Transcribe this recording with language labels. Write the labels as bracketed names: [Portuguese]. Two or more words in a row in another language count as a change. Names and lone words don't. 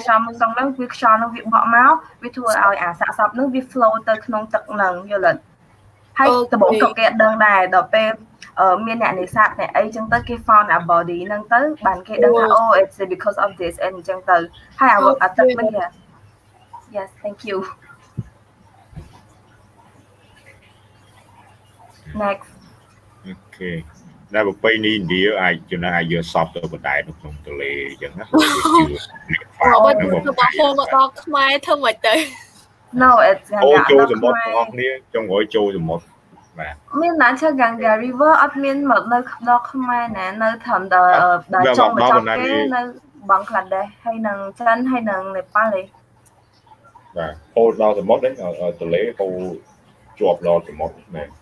[Khmer] ខ្យល់ហ្នឹងវាខ្យល់ហ្នឹងវាបក់មកវាធ្វើឲ្យអាសាកសពហ្នឹងវា flow ទៅក្នុងទឹកហ្នឹងយល់ទេហើយដំបូងក៏គេអត់ដឹងដែរដល់ពេលមានអ្នកនេសាទអ្នកអីចឹងទៅគេ [English] found a body [Khmer] ហ្នឹងទៅបានគេដឹងថា [English] oh it's because of this and [Khmer] ចឹងទៅហើយអាទឹកហ្នឹង [English] yes thank you next [Khmer] Okay ដែលប្រពៃណីឥណ្ឌាអាចចំណាយយកសពទៅបណ្ដែតនៅក្នុងទន្លេអញ្ចឹងណា បើហូរមកដល់ខ្មែរធ្វើមិនទៅ [English] no it's [Khmer] អូចូលសមុទ្របងប្អូនចុងក្រោយចូលសមុទ្របាទ មានណាឈើ Ganga River អត់មានមកនៅដល់ខ្មែរណានៅត្រឹមដល់ចុងបញ្ចប់គេនៅបង់ក្លាដេសហើយនឹងចិនហើយនឹងនេប៉ាល់ទេ បាទហូរដល់សមុទ្រហ្នឹងទន្លេហូរជាប់ដល់សមុទ្រមែន